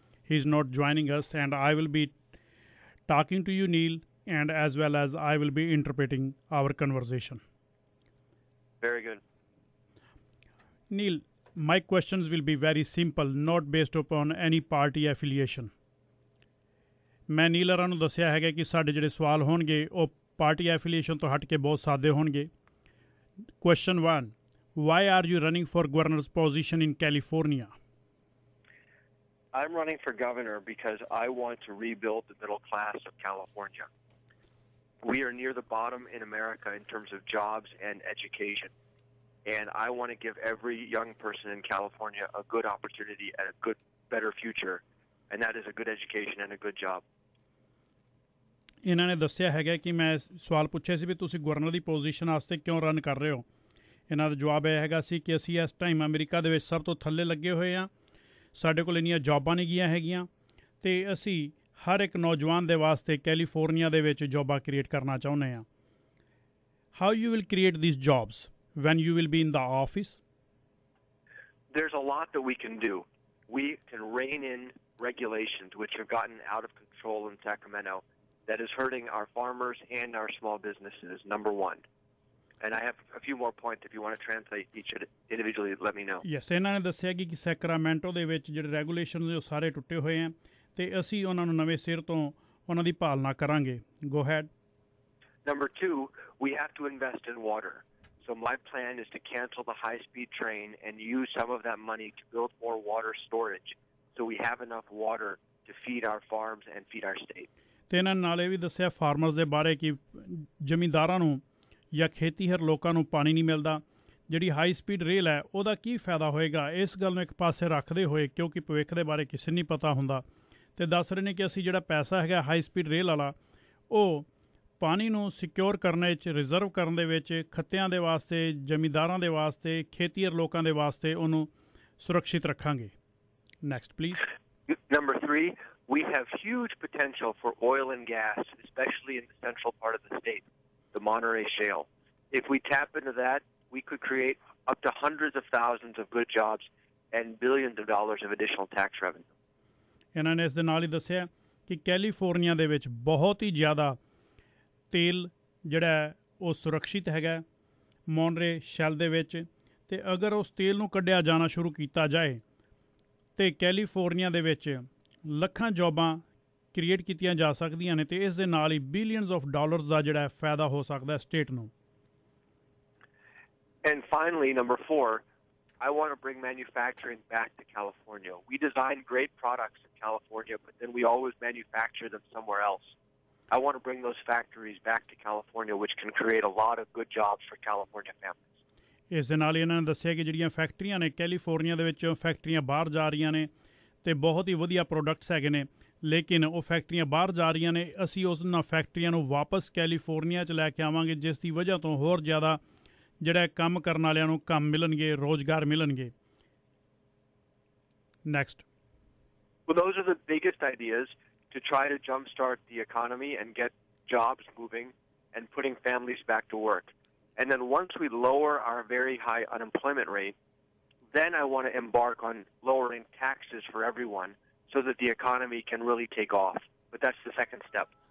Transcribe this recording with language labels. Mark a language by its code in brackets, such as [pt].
[en] He is not joining us, and I will be talking to you, Neel, and as well as I will be interpreting our conversation. Very good. Neel, my questions will be very simple, not based upon any party affiliation. [pa] मैं नील अरा ਨੂੰ ਦੱਸਿਆ ਹੈਗਾ ਕਿ ਸਾਡੇ ਜਿਹੜੇ ਸਵਾਲ ਹੋਣਗੇ ਉਹ ਪਾਰਟੀ ਐਫੀਲੀਏਸ਼ਨ ਤੋਂ ਹਟ ਕੇ ਬਹੁਤ ਸਾਦੇ ਹੋਣਗੇ। [en] Question 1, why are you running for governor's position in California? I'm running for governor because I want to rebuild the middle class of California. We are near the bottom in America in terms of jobs and education. And I want to give every young person in California a good opportunity and a good, better future. And that is a good education and a good job. [pa] ਇਹਨਾਂ ਨੇ ਦੱਸਿਆ ਹੈਗਾ ਕਿ ਮੈਂ ਸਵਾਲ ਪੁੱਛਿਆ ਸੀ ਵੀ ਤੁਸੀਂ governor ਦੀ position ਵਾਸਤੇ ਕਿਉਂ ਰਨ ਕਰ ਰਹੇ ਹੋ। ਇਹਨਾਂ ਦਾ ਜਵਾਬ ਇਹ ਹੈਗਾ ਸੀ ਕਿ ਅਸੀਂ ਇਸ ਟਾਈਮ ਅਮਰੀਕਾ ਦੇ ਵਿੱਚ ਸਭ ਤੋਂ ਥੱਲੇ ਲੱਗੇ ਹੋਏ ਹਾਂ। ਸਾਡੇ ਕੋਲ ਇੰਨੀਆਂ ਜੌਬਾਂ ਨਹੀਂ ਗਈਆਂ ਹੈਗੀਆਂ ਅਤੇ ਅਸੀਂ ਹਰ ਇੱਕ ਨੌਜਵਾਨ ਦੇ ਵਾਸਤੇ ਕੈਲੀਫੋਰਨੀਆ ਦੇ ਵਿੱਚ ਜੌਬਾਂ ਕ੍ਰੀਏਟ ਕਰਨਾ ਚਾਹੁੰਦੇ ਹਾਂ। [en] How you will create these jobs when you will be in the office? There's a lot that we can do. We can rein in regulations which have gotten out of control in Sacramento that is hurting our farmers and our small businesses, number one. And I have a few more points. If you want to translate each individually, let me know. [pa] Yes, ਇਹਨਾਂ ਨੇ ਦੱਸਿਆ ਕਿ Sacramento ਦੇ ਵਿੱਚ ਜਿਹੜੇ regulations ਉਹ ਸਾਰੇ ਟੁੱਟੇ ਹੋਏ ਆ ਅਤੇ ਅਸੀਂ ਉਹਨਾਂ ਨੂੰ ਨਵੇਂ ਸਿਰ ਤੋਂ ਉਹਨਾਂ ਦੀ ਪਾਲਣਾ ਕਰਾਂਗੇ। [en] Go ahead. Number two, we have to invest in water. So my plan is to cancel the high-speed train and use some of that money to build more water storage so we have enough water to feed our farms and feed our state. [pa] ਤੇ ਇਹਨਾਂ ਨਾਲ ਇਹ ਵੀ ਦੱਸਿਆ farmers ਦੇ ਬਾਰੇ ਕਿ ਜ਼ਮੀਂਦਾਰਾਂ ਨੂੰ ਜਾਂ ਖੇਤੀਹਰ ਲੋਕਾਂ ਨੂੰ ਪਾਣੀ ਨਹੀਂ ਮਿਲਦਾ। ਜਿਹੜੀ ਹਾਈ ਸਪੀਡ ਰੇਲ ਹੈ ਉਹਦਾ ਕੀ ਫਾਇਦਾ ਹੋਏਗਾ, ਇਸ ਗੱਲ ਨੂੰ ਇੱਕ ਪਾਸੇ ਰੱਖਦੇ ਹੋਏ ਕਿਉਂਕਿ ਭਵਿੱਖ ਦੇ ਬਾਰੇ ਕਿਸੇ ਨਹੀਂ ਪਤਾ ਹੁੰਦਾ ਅਤੇ ਦੱਸ ਰਹੇ ਨੇ ਕਿ ਅਸੀਂ ਜਿਹੜਾ ਪੈਸਾ ਹੈਗਾ ਹਾਈ ਸਪੀਡ ਰੇਲ ਵਾਲਾ ਉਹ ਪਾਣੀ ਨੂੰ ਸਿਕਿਉਰ ਕਰਨ ਵਿੱਚ, ਰਿਜ਼ਰਵ ਕਰਨ ਦੇ ਵਿੱਚ ਖੱਤਿਆਂ ਦੇ ਵਾਸਤੇ, ਜ਼ਮੀਂਦਾਰਾਂ ਦੇ ਵਾਸਤੇ, ਖੇਤੀਹਰ ਲੋਕਾਂ ਦੇ ਵਾਸਤੇ ਉਹਨੂੰ ਸੁਰੱਖਿਅਤ ਰੱਖਾਂਗੇ। [en] Next please. Number three, we have huge potential for oil and gas, especially in the central part of the state, the Monterey Shale. If we tap into that, we could create up to hundreds of thousands of good jobs and billions of dollars of additional tax revenue. [pa] ਇਹਨਾਂ ਨੇ ਇਸ ਦੇ ਨਾਲ ਹੀ ਦੱਸਿਆ ਕਿ California ਦੇ ਵਿੱਚ ਬਹੁਤ ਹੀ ਜ਼ਿਆਦਾ ਤੇਲ ਜਿਹੜਾ ਉਹ ਸੁਰੱਖਿਅਤ ਹੈਗਾ ਮੋਨਰੇ ਸ਼ੈਲ ਦੇ ਵਿੱਚ, ਅਤੇ ਅਗਰ ਉਸ ਤੇਲ ਨੂੰ ਕੱਢਿਆ ਜਾਣਾ ਸ਼ੁਰੂ ਕੀਤਾ ਜਾਏ ਅਤੇ ਕੈਲੀਫੋਰਨੀਆ ਦੇ ਵਿੱਚ ਲੱਖਾਂ ਜੌਬਾਂ ਕ੍ਰੀਏਟ ਕੀਤੀਆਂ ਜਾ ਸਕਦੀਆਂ ਨੇ ਅਤੇ ਇਸ ਦੇ ਨਾਲ ਹੀ ਬਿਲੀਅਨਸ ਆਫ ਡਾਲਰਸ ਦਾ ਜਿਹੜਾ ਫਾਇਦਾ ਹੋ ਸਕਦਾ ਸਟੇਟ ਨੂੰ। [en] And finally, number four, I want to bring manufacturing back to California. We design great products in California, but then we always manufacture them somewhere else. I want to bring those factories back to California, which can create a lot of good jobs for California families. [pa] ਇਸ ਦੇ ਨਾਲ ਇਹਨਾਂ ਨੇ ਦੱਸਿਆ ਕਿ ਜਿਹੜੀਆਂ ਫੈਕਟਰੀਆਂ ਨੇ ਕੈਲੀਫੋਰਨੀਆ ਦੇ ਵਿੱਚ ਫੈਕਟਰੀਆਂ ਬਾਹਰ ਜਾ ਰਹੀਆਂ ਨੇ ਅਤੇ ਬਹੁਤ ਹੀ ਵਧੀਆ ਪ੍ਰੋਡਕਟਸ ਹੈਗੇ ਨੇ, ਲੇਕਿਨ ਉਹ ਫੈਕਟਰੀਆਂ ਬਾਹਰ ਜਾ ਰਹੀਆਂ ਨੇ। ਅਸੀਂ ਉਹਨਾਂ ਫੈਕਟਰੀਆਂ ਨੂੰ ਵਾਪਸ ਕੈਲੀਫੋਰਨੀਆ 'ਚ ਲੈ ਕੇ ਆਵਾਂਗੇ, ਜਿਸ ਦੀ ਵਜ੍ਹਾ ਤੋਂ ਹੋਰ ਜ਼ਿਆਦਾ ਜਿਹੜਾ ਕੰਮ ਕਰਨ ਵਾਲਿਆਂ ਨੂੰ ਕੰਮ ਮਿਲਣਗੇ, ਰੋਜ਼ਗਾਰ ਮਿਲਣਗੇ। [en] Next. Well, those are the biggest ideas to try to jumpstart the economy and get jobs moving and putting families back to work. And then once we lower our very high unemployment rate, then I want to embark on lowering taxes for everyone so that the economy can really take off. But that's the second step.